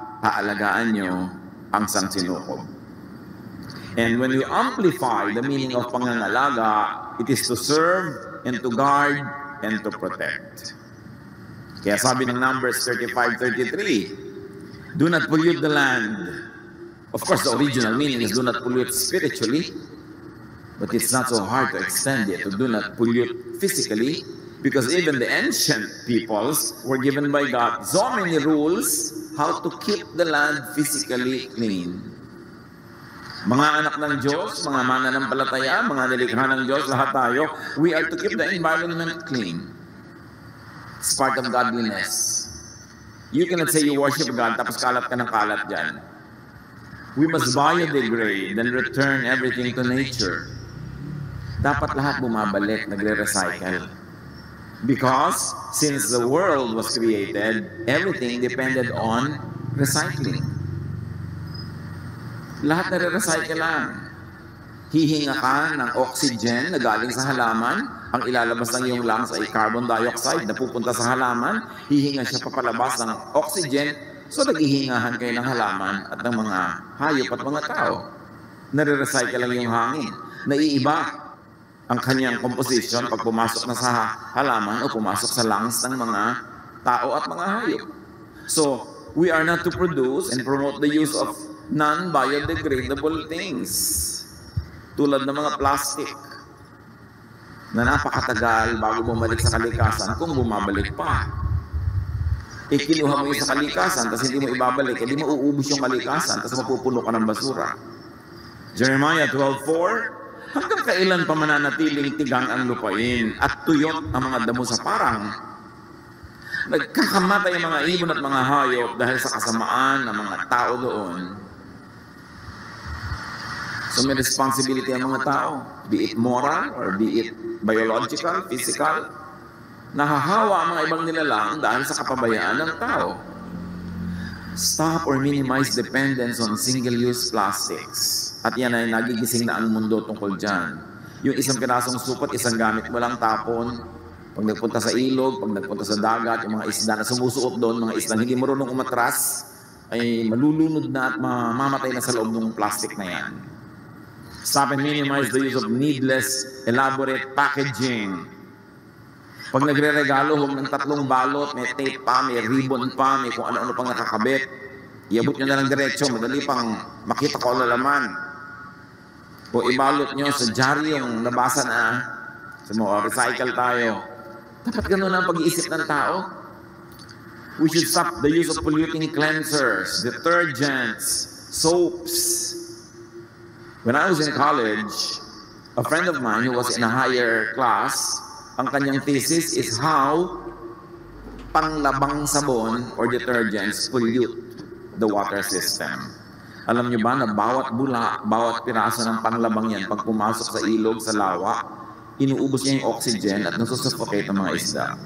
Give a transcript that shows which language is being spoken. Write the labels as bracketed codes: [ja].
[tl] aalagaan nyo ang sangsinukob. [en] And when you amplify the meaning of pangangalaga, it is to serve and to guard and to protect. [tl] Kaya sabi ng [en] Numbers 35:33, do not pollute the land. Of course, the original meaning is do not pollute spiritually, but it's not so hard to extend it to do not pollute physically, because even the ancient peoples were given by God so many rules how to keep the land physically clean. [tl] Mga anak ng Diyos, mga mananampalataya, mga nilikha ng Diyos, lahat tayo, [en] we are to keep the environment clean. It's part of godliness. You cannot say you worship God [tl] tapos kalat ka ng kalat dyan. [en] We must biodegrade and return everything to nature. [tl] Dapat lahat bumabalik, nagre-recycle. [en] Because since the world was created, everything depended on recycling. [tl] Lahat nare-recycle lang. Hihinga ka ng oxygen na galing sa halaman, ang ilalabas ng iyong lungs ay carbon dioxide na pupunta sa halaman, hihinga siya papalabas ng oxygen, so naghihingahan kayo ng halaman at ng mga hayop at mga tao. Nare-recycle lang yung hangin. Naiiba ang kanyang composition pag pumasok na sa halaman o pumasok sa lungs ng mga tao at mga hayop. [en] So, we are not to produce and promote the use of non-biodegradable things. [tl] Tulad ng mga plastic na napakatagal bago bumalik sa kalikasan kung bumabalik pa. Kinuha mo yun sa kalikasan tapos hindi mo ibabalik, hindi mo uubos yung kalikasan tapos mapupuno ka ng basura. Jeremiah 12:4, hanggang kailan pa mananatiling tigang ang lupain at tuyot ang mga damo sa parang? Nagkakamatay ang mga ibon at mga hayop dahil sa kasamaan ng mga tao doon. So may responsibility ang mga tao, [en] be it moral or be it biological, physical. [tl] Nahahawa ang mga ibang nilalang dahil sa kapabayaan ng tao. [en] Stop or minimize dependence on single-use plastics. [tl] At yan ay nagigising na ang mundo tungkol dyan. Yung isang pirasong supot, isang gamit mo lang tapon. Pag nagpunta sa ilog, pag nagpunta sa dagat, yung mga isda na sumusuot doon, mga isda hindi marunong umatras, ay malulunod na at mamamatay na sa loob ng plastic na yan. [en] Stop and minimize the use of needless, elaborate packaging. [tl] Pag nagre-regalo, huwag ng 3 balot, may tape pa, may ribbon pa, may kung ano-ano pang nakakabit. Iabot nyo na lang diretso, madali pang makita ko ang laman. O ibalot nyo sa jar yung nabasa na, recycle tayo. Dapat ganun ang pag-iisip ng tao. [en] We should stop the use of polluting cleansers, detergents, soaps. When I was in college, a friend of mine who was in a higher class, [tl] ang kanyang thesis [en] is how [tl] panglabang sabon [en] or detergents pollute the water system. [tl] Alam niyo ba na bawat bula, bawat piraso ng panglabang yan, pag pumasok sa ilog, sa lawa, inuubos niya yung oxygen at nasusuffocate ang mga isda.